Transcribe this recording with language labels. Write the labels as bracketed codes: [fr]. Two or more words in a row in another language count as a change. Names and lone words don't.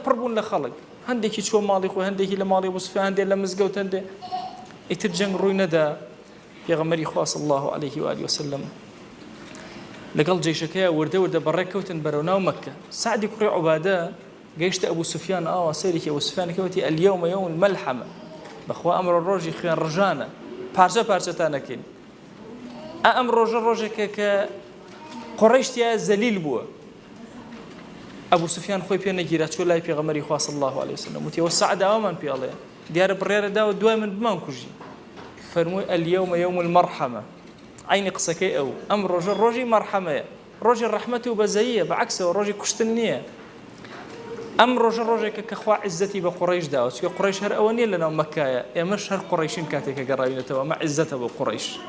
[ckb] پڕ بوون لە خەڵک هەندێکی چوە ماڵی خۆی هەندێکی لە ماڵی ئەبوو سوفیان هەندێک لە مزگەوت هەندێک ئیتر جەنگ ڕووی نەدا پێغەمبەری خوا [ar] صلی الله علیه و آله وسلم [ckb] لەگەڵ جێشەکەیە وردە بەڕێکەوتن بەرەو ناو مەککە سعدی کوڕی عوبادە گەیشتە ئەبوو سوفیان ئاوا سەیرێکی ئەبوو سوفیان کەوتی [ar] اليوم يوم الملحمة [ckb] بەخوا ئەمڕۆ ڕۆژی خوێن ڕژانە پارچە پارچەتان نەکەین ئەم ڕۆژە ڕۆژێکە کە قوڕیشتیا زەلیل بووە ئەبوو سوفیان خۆی پێ نەگیرا چوە لای پێغەمبەری خوا [ar] صلی الله علیه وسلم [ckb] وتیەوە سعد ئەوەمان پێڵێ دیارە بڕێرە داوە دوای من بمان کوژی فەرمووی [ar] اليوم يوم المرحمة [ckb] عینی قسەکەی ئەو ئەم ڕۆژە ڕۆژی مەرحەمەیە ڕۆژی ڕەحمەت و بەزەییە بەعەکسەوە ڕۆژی کوشتن نییە ئەم ڕۆژە ڕۆژێکە کە خوا عیزەتی بە قوڕیش داوە چونکە قوڕیش هەر ئەوە نییە لەناو مەککایە ئێمەش هەر قوڕیشین کاتێکە گەڕاوینەتەوە ئەمە عیزەتە بۆ قوڕیش